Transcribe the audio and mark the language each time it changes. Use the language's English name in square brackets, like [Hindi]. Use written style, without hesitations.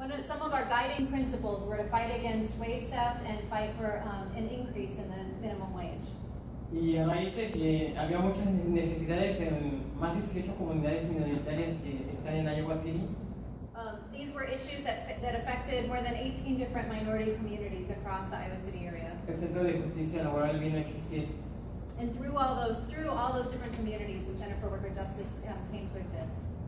[English] some of our guiding principles were to fight against wage theft and fight for an increase in the minimum wage. [Spanish] Y a raíz de que había muchas necesidades en más de 18 comunidades minoritarias que están en Iowa City. [English] These were issues that affected more than 18 different minority communities across the Iowa City area. [Spanish] El Centro de Justicia Laboral vino a existir. [English] And through all those different communities, the Center for Worker Justice came to exist.